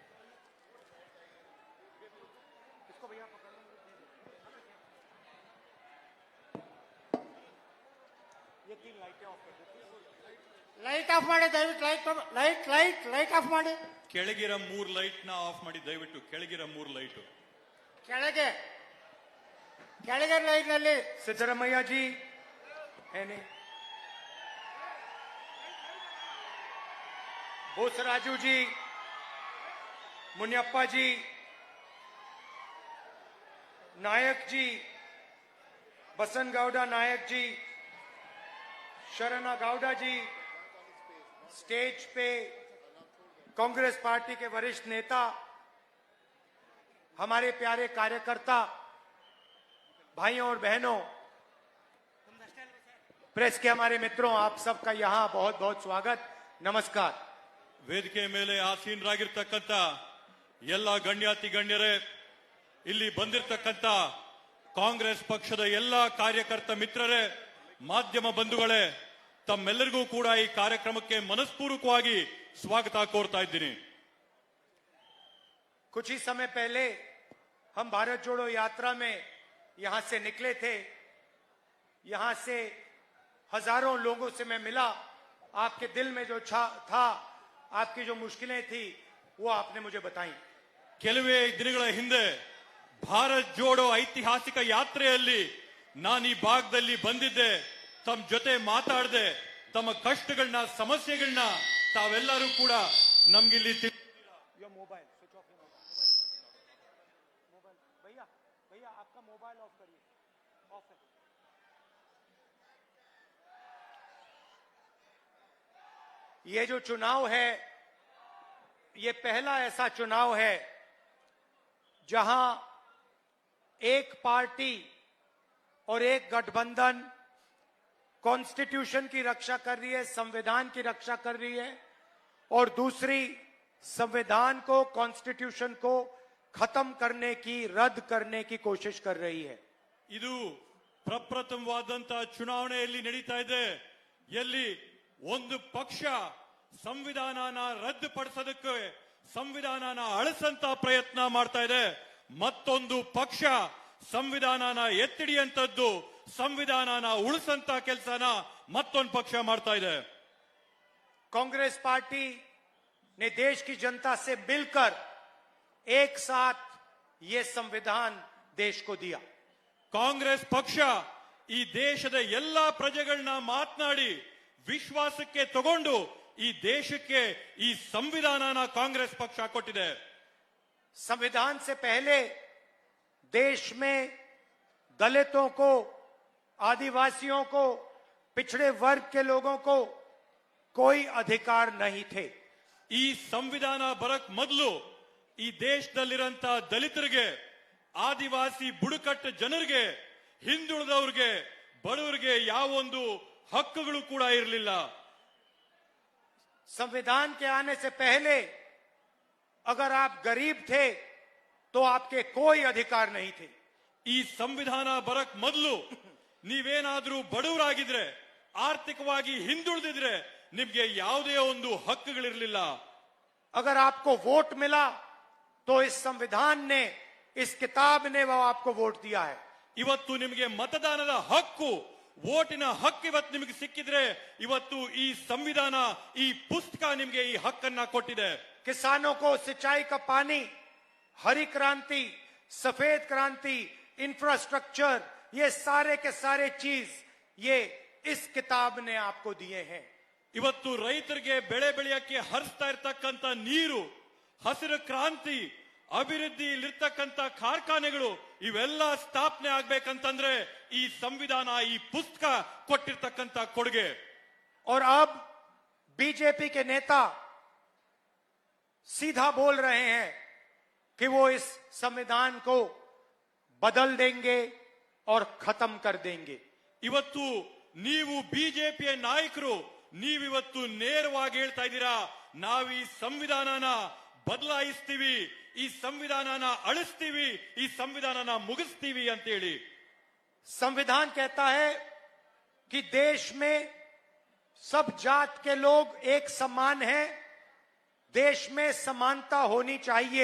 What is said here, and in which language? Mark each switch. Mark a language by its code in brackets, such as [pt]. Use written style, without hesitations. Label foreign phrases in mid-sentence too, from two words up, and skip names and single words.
[en] light off [kn] ಮಾಡಿ ದಯವಿಟ್ಟು. [en] light off [kn] ಮಾಡಿ. ಕೆಳಗಿರ 3 ಲೈಟ್ ನ ಆಫ್ ಮಾಡಿ ದಯವಿಟ್ಟು. ಕೆಳಗಿರ 3 ಲೈಟ್ ಕೆಳಗೆ ಲೈಟ್ ನಲ್ಲಿ [hi] ಸಿದ್ದರಾಮಯ್ಯ ಜಿ ಏನೇ बोसराजू जी, मुनियप्पा जी, नायक जी, बसन गौडा नायक जी, शरणा गौडा जी, स्टेज पे कांग्रेस पार्टी के वरिष्ठ नेता, हमारे प्यारे कार्यकर्ता, भाइयों और बहनों, प्रेस के हमारे मित्रों, आप सबका यहां बहुत बहुत स्वागत, नमस्कार। [kn] ವೇದಿಕೆ ಮೇಲೆ ಆಸೀನರಾಗಿರ್ತಕ್ಕಂಥ ಎಲ್ಲ ಗಣ್ಯಾತಿ ಗಣ್ಯರೇ, ಇಲ್ಲಿ ಬಂದಿರತಕ್ಕಂಥ ಕಾಂಗ್ರೆಸ್ ಪಕ್ಷದ ಎಲ್ಲ ಕಾರ್ಯಕರ್ತ ಮಿತ್ರರೇ, ಮಾಧ್ಯಮ ಬಂಧುಗಳೇ, ತಮ್ಮೆಲ್ಲರಿಗೂ ಕೂಡ ಈ ಕಾರ್ಯಕ್ರಮಕ್ಕೆ ಮನಸ್ಪೂರ್ವಕವಾಗಿ ಸ್ವಾಗತ ಕೋರ್ತಾ ಇದ್ದೀನಿ. [hi] कुछ ही समय पहले हम भारत जोड़ो यात्रा में यहां से निकले थे। यहां से हजारों लोगों से मैं मिला। आपके दिल में जो था, आपकी जो मुश्किलें थी, वो आपने मुझे बताई। [kn] ಕೆಲವೇ ದಿನಗಳ ಹಿಂದೆ ಭಾರತ್ ಜೋಡೋ ಐತಿಹಾಸಿಕ ಯಾತ್ರೆಯಲ್ಲಿ ನಾನು ಈ ಭಾಗದಲ್ಲಿ ಬಂದಿದ್ದೆ. ತಮ್ಮ ಜೊತೆ ಮಾತಾಡದೆ ತಮ್ಮ ಕಷ್ಟಗಳನ್ನ, ಸಮಸ್ಯೆಗಳನ್ನ ತಾವೆಲ್ಲರೂ ಕೂಡ ನಮ್ಗಿಲ್ಲಿ [en] mobile switch off, [hi] मोबाइल भैया भैया आपका [en] mobile off [hi] करिए, ऑफ है। ये जो चुनाव है, ये पहला ऐसा चुनाव है जहां एक पार्टी और एक गठबंधन कॉन्स्टिट्यूशन की रक्षा कर रही है, संविधान की रक्षा कर रही है, और दूसरी संविधान को, कॉन्स्टिट्यूशन को खत्म करने की, रद्द करने की कोशिश कर रही है। [kn] ಇದು ಪ್ರಪ್ರಥಮವಾದಂತ ಚುನಾವಣೆಯಲ್ಲಿ ನಡೀತಾ ಇದೆ. ಎಲ್ಲಿ ಒಂದು ಪಕ್ಷ ಸಂವಿಧಾನನ ರದ್ದುಪಡಿಸೋದಕ್ಕೆ, ಸಂವಿಧಾನನ ಅಳಿಸಂತ ಪ್ರಯತ್ನ ಮಾಡ್ತಾ ಇದೆ. ಮತ್ತೊಂದು ಪಕ್ಷ ಸಂವಿಧಾನನ ಎತ್ತಿಡಿಯಂತದ್ದು, ಸಂವಿಧಾನನ ಉಳಿಸಂತ ಕೆಲಸನ ಮತ್ತೊಂದು ಪಕ್ಷ ಮಾಡ್ತಾ ಇದೆ. [hi] कांग्रेस पार्टी ने देश की जनता से मिलकर एक साथ ये संविधान देश को दिया। [kn] ಕಾಂಗ್ರೆಸ್ ಪಕ್ಷ ಈ ದೇಶದ ಎಲ್ಲಾ ಪ್ರಜೆಗಳನ್ನ ಮಾತನಾಡಿ ವಿಶ್ವಾಸಕ್ಕೆ ತಗೊಂಡು ಈ ದೇಶಕ್ಕೆ ಈ ಸಂವಿಧಾನನ ಕಾಂಗ್ರೆಸ್ ಪಕ್ಷ ಕೊಟ್ಟಿದೆ. [hi] संविधान से पहले देश में दलितों को, आदिवासियों को, पिछड़े वर्ग के लोगों को कोई अधिकार नहीं थे। [kn] ಈ ಸಂವಿಧಾನ ಬರಕ್ ಮೊದಲು ಈ ದೇಶದಲ್ಲಿರಂತ ದಲಿತರಿಗೆ, ಆದಿವಾಸಿ ಬುಡಕಟ್ಟು ಜನರಿಗೆ, ಹಿಂದುಳಿದವ್ರಿಗೆ, ಬಡವರಿಗೆ ಯಾವೊಂದು ಹಕ್ಕುಗಳು ಕೂಡ ಇರಲಿಲ್ಲ. [hi] संविधान के आने से पहले अगर आप गरीब थे तो आपके कोई अधिकार नहीं थे। [kn] ಈ ಸಂವಿಧಾನ ಬರಕ್ ಮೊದಲು ನೀವೇನಾದ್ರೂ ಬಡವರಾಗಿದ್ರೆ, ಆರ್ಥಿಕವಾಗಿ ಹಿಂದುಳಿದಿದ್ರೆ ನಿಮ್ಗೆ ಯಾವುದೇ ಒಂದು ಹಕ್ಕುಗಳಿರಲಿಲ್ಲ. [hi] अगर आपको वोट मिला तो इस संविधान ने, इस किताब ने वो आपको वोट दिया है। [kn] ಇವತ್ತು ನಿಮಗೆ ಮತದಾನದ ಹಕ್ಕು, ವೋಟಿನ ಹಕ್ಕು ಇವತ್ತು ನಿಮಗೆ ಸಿಕ್ಕಿದ್ರೆ, ಇವತ್ತು ಈ ಸಂವಿಧಾನ, ಈ ಪುಸ್ತಕ ನಿಮಗೆ ಈ ಹಕ್ಕನ್ನ ಕೊಟ್ಟಿದೆ. [hi] किसानों को सिंचाई का पानी हरी क्रांति, सफेद क्रांति, इंफ्रास्ट्रक्चर, ये सारे के सारे चीज ये इस किताब ने आपको दिए हैं। [kn] ಇವತ್ತು ರೈತರಿಗೆ ಬೆಳೆ ಬೆಳೆಯಕ್ಕೆ ಹರಿಸ್ತಾ ಇರ್ತಕ್ಕಂಥ ನೀರು, ಹಸಿರು ಕ್ರಾಂತಿ, ಅಭಿವೃದ್ಧಿಲಿರ್ತಕ್ಕಂಥ ಕಾರ್ಖಾನೆಗಳು ಇವೆಲ್ಲ ಸ್ಥಾಪನೆ ಆಗ್ಬೇಕಂತಂದ್ರೆ ಈ ಸಂವಿಧಾನ, ಈ ಪುಸ್ತಕ ಕೊಟ್ಟಿರ್ತಕ್ಕಂಥ ಕೊಡುಗೆ. [hi] और अब बीजेपी के नेता सीधा बोल रहे हैं कि वो इस संविधान को बदल देंगे और खत्म कर देंगे। [kn] ಇವತ್ತು ನೀವು ಬಿಜೆಪಿಯ ನಾಯಕರು, ನೀವಿವತ್ತು ನೇರವಾಗಿ ಹೇಳ್ತಾ ಇದ್ದೀರಾ, ನಾವು ಈ ಸಂವಿಧಾನನ ಬದಲಾಯಿಸ್ತೀವಿ, ಈ ಸಂವಿಧಾನನ ಅಳಿಸ್ತೀವಿ, ಈ ಸಂವಿಧಾನನ ಮುಗಿಸ್ತೀವಿ ಅಂತ ಹೇಳಿ. [hi] संविधान कहता है कि देश में सब जात के लोग एक समान हैं, देश में समानता होनी चाहिए।